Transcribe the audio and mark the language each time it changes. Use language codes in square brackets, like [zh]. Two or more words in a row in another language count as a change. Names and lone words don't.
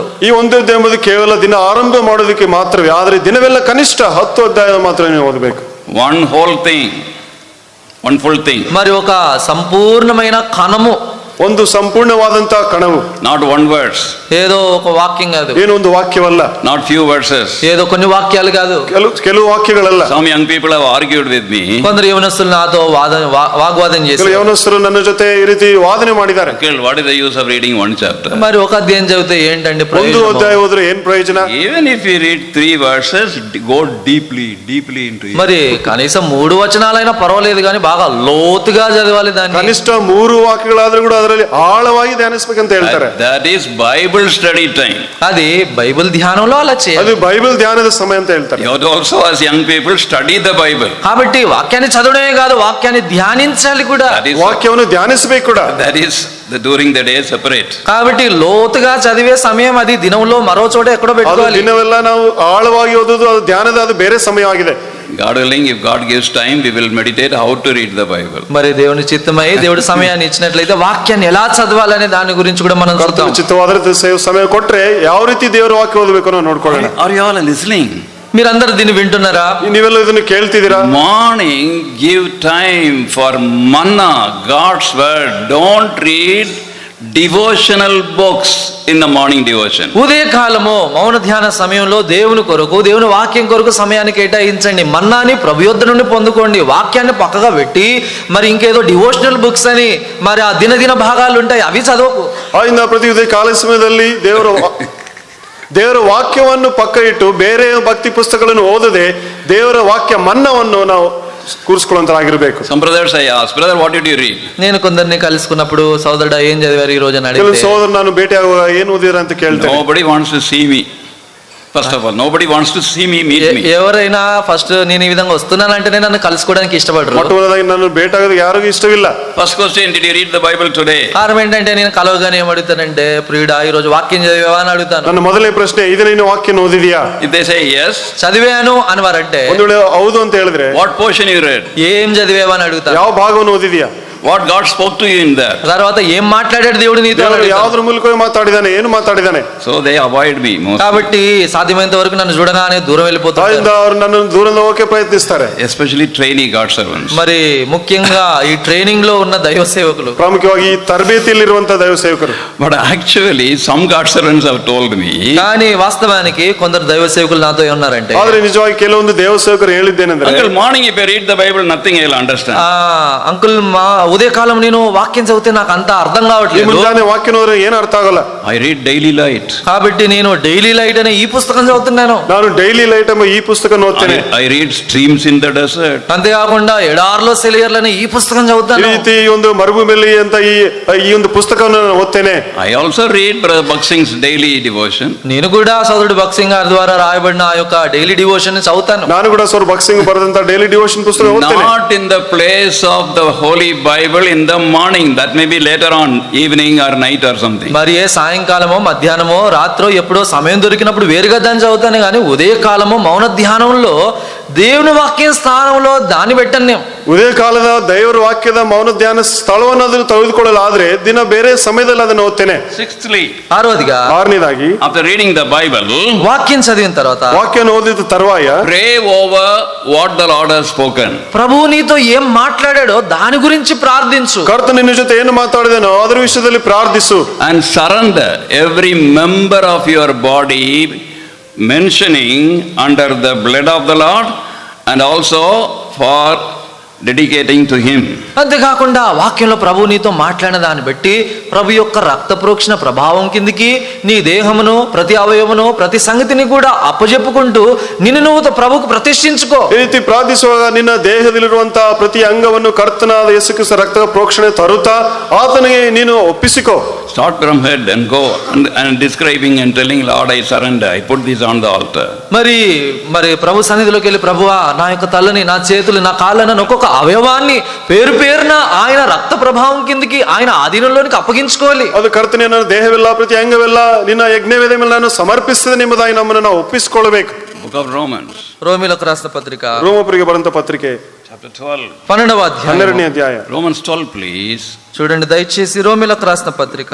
[kn] ಈ ಒಂದು ಅಧ್ಯಾಯ ಎಂಬುದು ಕೇವಲ ದಿನ ಆರಂಭ ಮಾಡೋದಕ್ಕೆ ಮಾತ್ರವೇ, ಆದರೆ ದಿನವೆಲ್ಲ ಕನಿಷ್ಠ 10 ಅಧ್ಯಾಯ ಮಾತ್ರ ನೀವು ಓದಬೇಕು. [en] One whole thing, one full thing. [te] మరి ఒక సంపూర్ణమైన కణము, [kn] ಒಂದು ಸಂಪೂರ್ಣವಾದಂತಹ ಕಣವು, [en] not one verse, [te] ఏదో ఒక వాక్యం కాదు, [kn] ಏನು ಒಂದು ವಾಕ್ಯವಲ್ಲ, [en] not few verses. [te] ఏదో కొన్ని వాక్యాలు కాదు, [kn] ಕೆಲವು ವಾಕ್ಯಗಳಲ್ಲ. [en] Some young people have argued with me. [te] కొందరు యవనస్తులు నాతో వాగ్వాదం [kn] ಕೆಲವು [te] చేశారు. [kn] ಯವನಸ್ಥರು ನನ್ನ ಜೊತೆ ಈ ರೀತಿ ವಾದನೆ ಮಾಡಿದ್ದಾರೆ. [en] Uncle, what is the use of reading one chapter? [te] మరి ఒక అధ్యాయం చదివితే ఏంటండి [kn] ಒಂದು [te] ప్రయోజనం? [kn] ಅಧ್ಯಾಯ ಹೋದ್ರೆ ಏನ್ ಪ್ರಯೋಜನ? [en] Even if you read 3 verses, go deeply into it. [te] మరి కనీసం 3 వచనాలైనా పర్వాలేదు, కానీ బాగా లోతుగా చదవాలి దాన్ని. [kn] ಕನಿಷ್ಠ 3 ವಾಕ್ಯಗಳಾದ್ರೂ ಕೂಡ ಅದರಲ್ಲಿ ಆಳವಾಗಿ ಧ್ಯಾನಿಸಬೇಕಂತ ಹೇಳ್ತಾರೆ. [en] That is Bible study time. [te] అది బైబిల్ ధ్యానంలో అలా [kn] ಅದು [te] చేయాలి. [kn] ಬೈಬಲ್ ಧ್ಯಾನದ ಸಮಯ ಅಂತ ಹೇಳ್ತಾರೆ. [en] You also as young people study the Bible. [te] కాబట్టి వాక్యాన్ని చదవడమే కాదు, వాక్యాన్ని ధ్యానించాలి కూడా. [en] That is [kn] ವಾಕ್ಯವನ್ನು ಧ್ಯಾನಿಸಬೇಕು ಕೂಡ. [en] during the day separate. [te] కాబట్టి లోతుగా చదివే సమయం అది దినంలో మరో చోట ఎక్కడో [kn] ಅದು [te] పెట్టుకోవాలి. [kn] ದಿನವೆಲ್ಲ ನಾವು ಆಳವಾಗಿ ಓದೋದು, ಅದು ಧ್ಯಾನದ ಅದು ಬೇರೆ ಸಮಯವಾಗಿದೆ. [en] God willing, if God gives time, we will meditate how to read the Bible. [te] మరి దేవుని చిత్తమై దేవుడి సమయాన్ని ఇచ్చినట్లయితే వాక్యాన్ని ఎలా చదవాలనే దాని గురించి కూడా మనం చూద్దాం. [kn] ಚಿತ್ತವಾದ ಸಮಯ ಕೊಟ್ರೆ ಯಾವ ರೀತಿ ದೇವರ ವಾಕ್ಯ ಓದಬೇಕು ಅನ್ನೋ ನೋಡ್ಕೊಳ್ಳೋಣ. [en] Are you all listening? [te] మీరందరూ దీన్ని వింటున్నారా? [kn] ನೀವೆಲ್ಲ ಇದನ್ನು ಕೇಳ್ತಿದ್ದೀರಾ? [en] Morning, give time for manna, God's word. Don't read devotional books in the morning devotion. [te] ఉదయకాలము మౌన ధ్యాన సమయంలో దేవుని కొరకు, దేవుని వాక్యం కొరకు సమయాన్ని కేటాయించండి. మన్నాని ప్రభు యొద్ద నుండి పొందుకోండి. వాక్యాన్ని పక్కగా పెట్టి మరి ఇంకేదో [en] devotional books [te] అని మరి ఆ దినదిన భాగాలు ఉంటాయి, అవి చదవకు. [kn] ಇಂದ ಪ್ರತಿ ಉದಯ ಕಾಲ ಸಮಯದಲ್ಲಿ ದೇವರು ದೇವರ ವಾಕ್ಯವನ್ನು ಪಕ್ಕ ಇಟ್ಟು ಬೇರೆ ಭಕ್ತಿ ಪುಸ್ತಕಗಳನ್ನು ಓದದೆ ದೇವರ ವಾಕ್ಯ ಮನ್ನವನ್ನು ನಾವು ಕೂರಿಸ್ಕೊಳ್ಳುವಂತರಾಗಿರ್ಬೇಕು. [en] Some brothers I asked, brother, what did you read? [te] నేను కొందరిని కలుసుకున్నప్పుడు సోదరుడా ఏం చదివారు ఈ రోజు అని [kn] ಕೆಲವು [te] అడిగితే [kn] ಸಹೋದರ ನಾನು ಭೇಟಿ ಆಗುವಾಗ ಏನು ಓದಿರ ಅಂತ ಕೇಳ್ತೇನೆ. [en] Nobody wants to see me. First of all, nobody wants to see me, meet me. [te] ఎవరైనా ఫస్ట్ నేను ఈ విధంగా వస్తున్నానంటేనే నన్ను కలుసుకోవడానికి ఇష్టపడరు. మొట్టమొదటిగా నన్ను భేటీ [kn] ఆಗೋದು ಯಾರಿಗೂ ಇಷ್ಟವಿಲ್ಲ. [en] First question, did you read the Bible today? [te] కారణం ఏంటంటే నేను కలవగానే ఏం అడుగుతానంటే ప్రియుడా ఈ రోజు వాక్యం చదివావా అని అడుగుతాను. [kn] ನನ್ನ ಮೊದಲನೇ ಪ್ರಶ್ನೆ ಇದು ನೀನು ವಾಕ್ಯ ಓದಿದೀಯಾ? [en] If they say yes, [te] చదివాను అని వారంటే [kn] ಒಂದು ವೇಳೆ ಹೌದು ಅಂತ ಹೇಳಿದ್ರೆ [en] what portion you read? [te] ఏం చదివావా అని అడుగుతాను. [kn] ಯಾವ ಭಾಗವನ್ನು ಓದಿದೀಯಾ? [en] What God spoke to you in that? [te] తర్వాత ఏం మాట్లాడాడు దేవుడు నీతో అని [kn] ದೇವರು [te] అడుగుతాను. [kn] ಯಾವ್ದ್ರ ಮೂಲಕವೇ ಮಾತಾಡಿದಾನೆ, ಏನು ಮಾತಾಡಿದಾನೆ? [en] So they avoid me most. [te] కాబట్టి సాధ్యమైనంత వరకు నన్ను చూడగానే దూరం వెళ్ళిపోతారు. [kn] ಆದ್ದರಿಂದ ಅವರು ನನ್ನನ್ನು ದೂರದಿಂದ ಹೋಗಕ್ಕೆ ಪ್ರಯತ್ನಿಸ್ತಾರೆ. [en] Especially trainee God servants. [te] మరి ముఖ్యంగా ఈ ట్రైనింగ్ లో ఉన్న దైవ సేవకులు, [kn] ಪ್ರಾಮುಖ್ಯವಾಗಿ ಈ ತರಬೇತಿಯಲ್ಲಿರುವಂತಹ ದೈವ ಸೇವಕರು. [en] But actually some God servants have told me, [te] కానీ వాస్తవానికి కొందరు దైవ సేవకులు నాతో ఏమన్నారంటే, [kn] ಆದ್ರೆ ನಿಜವಾಗಿ ಕೆಲವೊಂದು ದೇವ ಸೇವಕರು ಹೇಳಿದ್ದೇನೆಂದ್ರೆ, [en] uncle, morning if I read the Bible, nothing I will understand. [te] అంకుల్ మా ఉదయకాలం నేను వాక్యం చదివితే నాకు అంత అర్థం [kn] ಈ [te] కావట్లేదు, [kn] ಮುಂಜಾನೆ ವಾಕ್ಯ ಓದಿದ್ರೆ ಏನು ಅರ್ಥ ಆಗಲ್ಲ. [en] I read Daily Light. [te] కాబట్టి నేను డైలీ లైట్ అనే ఈ పుస్తకం చదువుతున్నాను. [kn] ನಾನು ಡೈಲಿ ಲೈಟ್ ಎಂಬ ಈ ಪುಸ್ತಕ ಓದ್ತೇನೆ. [en] I read Streams in the Desert. [te] అంతేకాకుండా ఎడార్లో సెలయర్లు అనే ఈ పుస్తకం [kn] ಈ [te] చదువుతాను. [kn] ರೀತಿ ಈ ಒಂದು ಮರುಭೂಮಿಯಲ್ಲಿ ಅಂತ ಈ ಒಂದು ಪುಸ್ತಕವನ್ನು ನಾನು ಓದ್ತೇನೆ. [en] I also read Brother Baksin's daily devotion. [te] నేను కూడా సోదరుడు భక్సింగ్ గారి ద్వారా రాయబడిన ఆ యొక్క [en] daily devotion [te] చదువుతాను. [kn] ನಾನು ಕೂಡ ಸರ್ ಭಕ್ಸಿಂಗ್ ಬರೆದಂತ [en] daily devotion [kn] ಪುಸ್ತಕ ಓದ್ತೇನೆ. [en] Not in the place of the Holy Bible in the morning. That may be later on, evening or night or something. [te] మరి ఏ సాయంకాలమో మధ్యాహ్నమో రాత్రో ఎప్పుడో సమయం దొరికినప్పుడు వేరుగా దాన్ని చదువుతాను, కానీ ఉదయకాలము మౌన ధ్యానంలో దేవుని వాక్యం స్థానంలో దాన్ని పెట్టను నేను. [kn] ಉದಯ ಕಾಲದ ದೇವರ ವಾಕ್ಯದ ಮೌನ ಧ್ಯಾನ ಸ್ಥಳವನ್ನು ಅದನ್ನು ತೆಗೆದುಕೊಳ್ಳಲಾದ್ರೆ ದಿನ ಬೇರೆ ಸಮಯದಲ್ಲಿ ಅದನ್ನು ಓದ್ತೇನೆ. [en] Sixthly, [te] ఆరోదిగా [kn] ಆರನೇದಾಗಿ [en] after reading the Bible, [te] వాక్యం చదివిన తర్వాత [kn] ವಾಕ್ಯವನ್ನು ಓದಿದ ತರುವಾಯ [en] pray over what the Lord has spoken. [te] ప్రభువు నీతో ఏం మాట్లాడాడో దాని గురించి ప్రార్థించు. [kn] ಕರ್ತನು ನಿನ್ನ ಜೊತೆ ಏನು ಮಾತಾಡಿದನೋ ಅದರ ವಿಷಯದಲ್ಲಿ ಪ್ರಾರ್ಥಿಸು. [en] And surrender every member of your body, mentioning under the blood of the Lord and also for dedicating to Him. [te] అంతేకాకుండా వాక్యంలో ప్రభు నీతో మాట్లాడిన దాన్ని బట్టి ప్రభు యొక్క రక్త ప్రోక్షణ ప్రభావం కిందికి నీ దేహమును, ప్రతి అవయవమును, ప్రతి సంగతిని కూడా అప్పజెప్పుకుంటూ నిన్ను నువ్వు ప్రభుకు ప్రతిష్ఠించుకో. [kn] ಈ ರೀತಿ ಪ್ರಾರ್ಥಿಸುವಾಗ ನಿನ್ನ ದೇಹದಲ್ಲಿರುವಂತಹ ಪ್ರತಿ ಅಂಗವನ್ನು ಕರ್ತನಾದ ಯೇಸು ಕ್ರಿಸ್ತ ರಕ್ತ ಪ್ರೋಕ್ಷಣೆ ತರುತ್ತಾ ಆತನಿಗೆ ನೀನು ಒಪ್ಪಿಸಿಕೋ. [en] Start from head and go and describing and telling, Lord, I surrender. I put this on the altar. [te] మరి ప్రభు సన్నిధిలోకి వెళ్ళి, ప్రభువా నా యొక్క తలని, నా చేతులు, నా కాళ్ళను, ఒక్కొక్క అవయవాన్ని పేరు పేరున ఆయన రక్త ప్రభావం కిందికి ఆయన ఆధీనంలోనికి అప్పగించుకోవాలి. [kn] ಅದು ಕರ್ತನೇ ನನ್ನ ದೇಹವೆಲ್ಲ ಪ್ರತಿ ಅಂಗವೆಲ್ಲ ನಿನ್ನ ಯಜ್ಞವೇದಿ ಮೇಲೆ ನಾನು ಸಮರ್ಪಿಸಿದೆ ಎಂಬುದಾಗಿ ನಮ್ಮನ್ನು ನಾವು ಒಪ್ಪಿಸಿಕೊಳ್ಳಬೇಕು. [en] Book of Romans, [te] రోమిలకు రాసిన పత్రిక [kn] ರೋಮಪುರಿಗೆ ಬರೆದಂತ ಪತ್ರಿಕೆ [en] chapter 12. [te] 12వ అధ్యాయం. [kn] 12ನೇ ಅಧ್ಯಾಯ. [en] Romans 12, please. [te] చూడండి దయచేసి రోమిలకు రాసిన పత్రిక